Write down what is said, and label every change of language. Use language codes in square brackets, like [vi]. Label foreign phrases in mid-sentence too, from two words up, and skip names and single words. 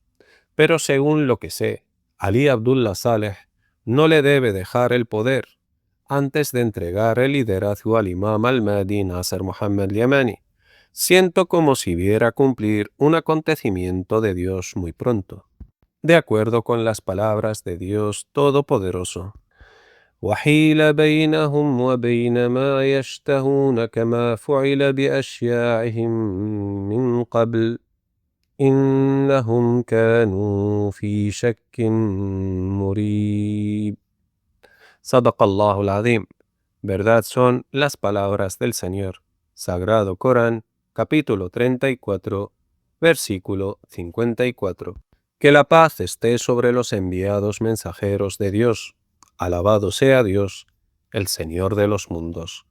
[es] Pero según lo que sé, Ali Abdullah Saleh no le debe dejar el poder antes de entregar el liderazgo al Imam al-Mahdi Nasser Muhammad Yemeni. Siento como si viera cumplir un acontecimiento de Dios muy pronto, de acuerdo con las palabras de Dios Todopoderoso. [ar] وحيل بينهم وبين ما يشتهون كما فعل بأشياعهم من قبل إنهم كانوا في شك مريب. صدق الله العظيم. [es] Verdad son las palabras del Señor. Sagrado Corán, capítulo 34, versículo 54. Que la paz esté sobre los enviados mensajeros de Dios. Alabado sea Dios, el Señor de los mundos.